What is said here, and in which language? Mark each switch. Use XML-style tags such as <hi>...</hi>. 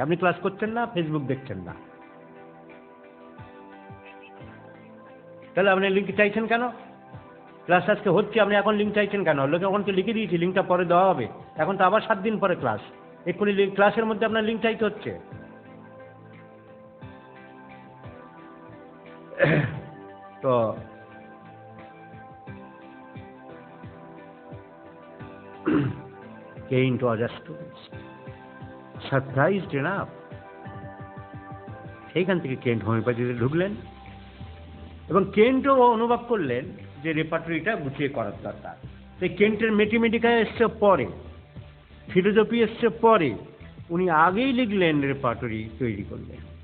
<bn>আপনি ক্লাস করছেন না, ফেসবুক দেখছেন না, তাহলে আপনি লিঙ্ক চাইছেন কেন? ক্লাস আজকে হচ্ছে, আপনি এখন লিঙ্ক চাইছেন কেন? লোকে ওখানকে লিখে দিয়েছি লিঙ্কটা পরে দেওয়া হবে। এখন তো আবার 7 দিন পরে ক্লাস, এক্ষুনি ক্লাসের মধ্যে আপনার লিঙ্ক চাইতে হচ্ছে।</bn> <en>তো Kent was astonished, surprised enough.</en> <bn>সেইখান থেকে কেন্ট হোমিওপ্যাথিতে ঢুকলেন এবং কেন্টও অনুভব করলেন যে রেপার্টরিটা গুছিয়ে করার দরকার। তাই কেন্টের ম্যাথমেটিকা এসছে পরে, ফিলোজফি এসছে পরে, উনি আগেই লিখলেন, রেপার্টরি তৈরি করলেন।</bn>